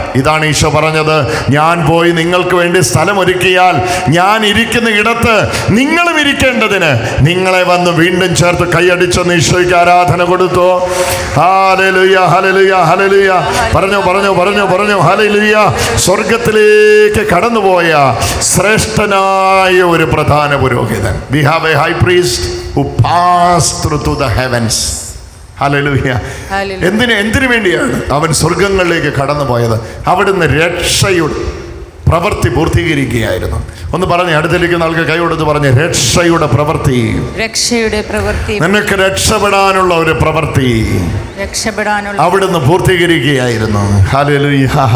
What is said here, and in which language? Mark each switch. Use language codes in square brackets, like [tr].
[ml] ഇതാണ് ഈശോ പറഞ്ഞത്. ഞാൻ പോയി നിങ്ങൾക്ക് വേണ്ടി സ്ഥലമൊരുക്കിയാൽ ഞാൻ ഇരിക്കുന്ന ഇടത്ത് നിങ്ങളും ഇരിക്കേണ്ടതിന് നിങ്ങളെ വന്ന് വീണ്ടും ചേർത്ത് കൈയടിച്ചൊന്ന് ഈശോയ്ക്ക് ആരാധന കൊടുത്തു. Hallelujah, hallelujah, hallelujah. പറഞ്ഞു ഹല്ലേലൂയ. സ്വർഗത്തിലേക്ക് കടന്നുപോയ ശ്രേഷ്ഠനായ ഒരു പ്രധാന പുരോഹിതൻ. [en] We have a high priest who passed through to the heavens. [ml] Hallelujah. എന്തിനു വേണ്ടിയാണ് അവൻ സ്വർഗങ്ങളിലേക്ക് കടന്നു പോയത്? അവിടുന്ന് രക്ഷയുടെ പ്രവൃത്തി പൂർത്തീകരിക്കുകയായിരുന്നു. ഒന്ന് പറഞ്ഞ് അടുത്തിരിക്കുന്ന ആൾക്ക് കൈ കൊടുത്ത് പറഞ്ഞ് രക്ഷയുടെ പ്രവൃത്തി. നിനക്ക് രക്ഷപ്പെടാനുള്ള ഒരു പ്രവൃത്തി അവിടുന്ന് പൂർത്തീകരിക്കുകയായിരുന്നു. ഹല്ലേലൂയ.